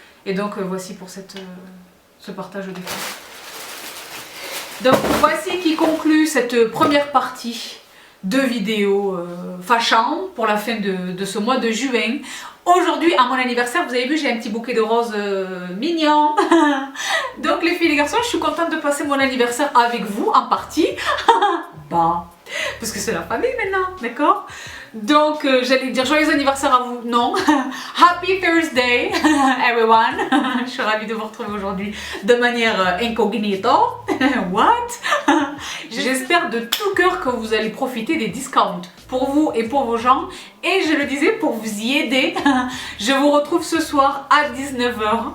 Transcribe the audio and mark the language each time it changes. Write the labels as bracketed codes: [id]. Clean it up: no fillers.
[fr] Et donc, voici pour ce partage de défense. Donc, voici qui conclut cette première partie de vidéo fâchant pour la fin de ce mois de juin. Aujourd'hui, à mon anniversaire, vous avez vu, j'ai un petit bouquet de roses mignon. Donc les filles et les garçons, je suis contente de passer mon anniversaire avec vous en partie. Bon, parce que c'est la famille maintenant, d'accord? Donc j'allais dire joyeux anniversaire à vous, non. [en] Happy Thursday, everyone. [fr] Je suis ravie de vous retrouver aujourd'hui de manière incognito. [en] What? [fr] J'espère de tout cœur que vous allez profiter des discounts pour vous et pour vos gens. Et je le disais, pour vous y aider, je vous retrouve ce soir à 19 h.